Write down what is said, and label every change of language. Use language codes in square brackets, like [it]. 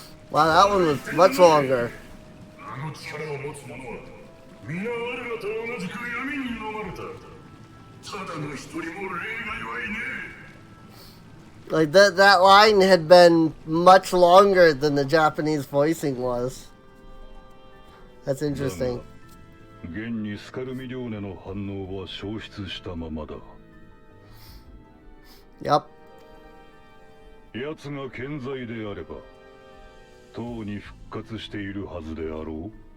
[en] Wow, that one was much longer. [ja] あの力を持つ者は皆我らと同じく闇に飲まれた。ただの一人も例外はいねえ。 [en] Like that line had been much longer than the Japanese voicing was. That's interesting. [ja] 現にスカルミリョーネの反応は消失したままだ。 [en] Yup. [ja] 奴が健在であれば、とうに復活しているはずであろう。